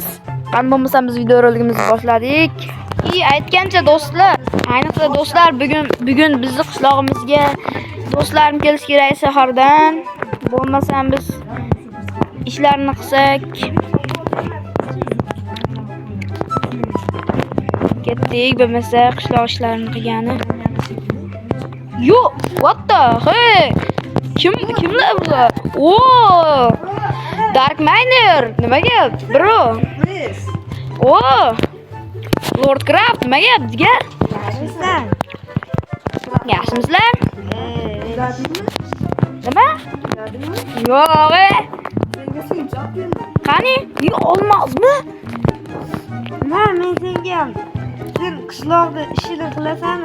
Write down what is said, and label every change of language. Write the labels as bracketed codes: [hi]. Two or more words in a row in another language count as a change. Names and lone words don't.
[uz] Qani bo'lmasa biz video roligimizni boshladik. Aytgancha do'stlar, ayniqsa do'stlar bugun bizni qishlog'imizga do'stlarim kelish kerak shahardan. Bo'lmasam biz ishlarni qilsak ketdik, bo'lmasa qishloq ishlarini qilgani. [en] Yo, what the hey? [uz] Kimlar bular? Oo! Dark Miner, nima gap, bro? Oo! Lord Craft, nima gap, jigar? Yaxshimisizlar? Nima? Yo'q. Qani? Olmazmi? Men senga sen qishloqda ishini qilasanmi?